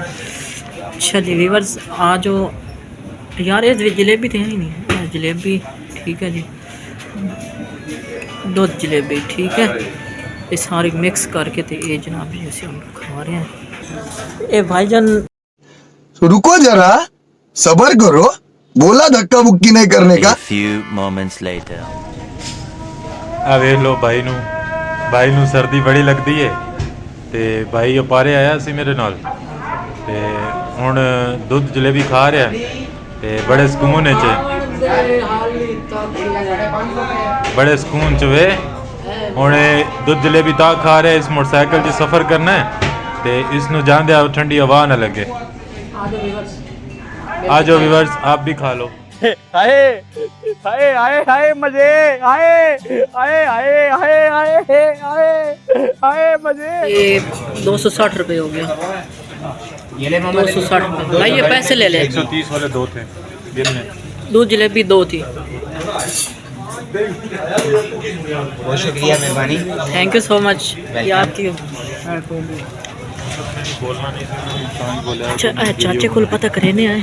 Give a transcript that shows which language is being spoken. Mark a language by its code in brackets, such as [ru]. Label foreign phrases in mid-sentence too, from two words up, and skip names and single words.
[hi] अच्छा जी व्यूअर्स आ जो यार ये जलेबी तो है ही नहीं जलेबी ठीक है जी दूध जलेबी ठीक है ये सारी मिक्स करके तो ये जनाब जी ऐसे हम खा रहे हैं। ए भाईजान रुको जरा सबर करो बोला धक्का मुक्की नहीं करने का। [en] few moments later. [pa] ਆ ਵੇ ਲਓ ਭਾਈ ਨੂੰ ਸਰਦੀ ਬੜੀ ਲੱਗਦੀ ਹੈ ਤੇ ਭਾਈ ਅਪਾਰੇ ਆਇਆ ਸੀ ਮੇਰੇ ਨਾਲ ਤੇ ਹੁਣ ਦੁੱਧ ਜਲੇਬੀ ਖਾ ਰਿਹਾ ਤੇ ਬੜੇ ਸਕੂਨ 'ਚ ਵੇ ਹੁਣ ਦੁੱਧ ਜਲੇਬੀ ਤਾਂ ਖਾ ਰਹੇ ਇਸ ਮੋਟਰਸਾਈਕਲ 'ਚ ਸਫ਼ਰ ਕਰਨਾ ਹੈ ਤੇ ਇਸ ਨੂੰ ਜਾਂਦੇ ਆ ਠੰਡੀ ਹਵਾ ਨਾ ਲੱਗੇ। [hi] आ जाओ व्यूअर्स, आप भी खा लो। हाय हाय हाय हाय मजे, हाय हाय हाय हाय हाय हाय हाय मजे। ये 260 रुपये हो गया। 260 रुपये भाई, ये पैसे ले ले। 130 वाले 2 थे दिन में। दूध जलेबी 2 थी। बहुत शुक्रिया, मेहरबानी। [en] Thank you so much. [hi] ये आपकी चाचे को पता करने आए।